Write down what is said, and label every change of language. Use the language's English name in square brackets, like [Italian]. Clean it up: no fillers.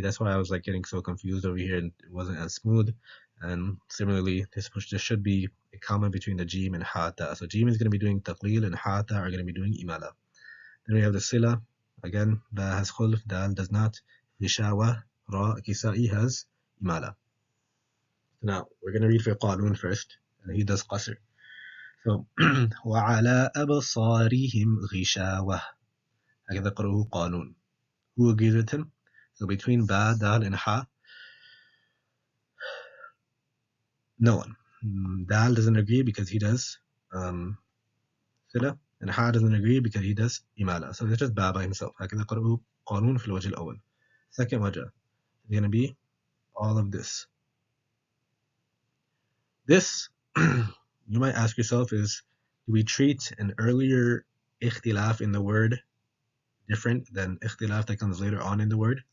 [English] That's why I was like getting so confused over here, and it wasn't as smooth. And similarly, there should be a comma between the jim and hata. So jim is going to be doing taqleel, and hata are going to be doing imala. Then we have the sila. Again, ba has khulf, dal does not. Rishawa, ra, kisai has imala. Now we're going to read for Qalun first, and he does qasr. So [Arabic] وعلى أبصارهم غشاوة. هكذا قرأه قانون. [English] Who agrees with him? So between ba, dal, and ha, no one. Dal doesn't agree because he does sila, and ha doesn't agree because he does imala. So it's just ba by himself. [Arabic] هكذا قرأه قانون في الوجه الأول. [English] Second wajah is going to be all of this. This, you might ask yourself, is do we treat an earlier ikhtilaf in the word different than ikhtilaf that comes later on in the word?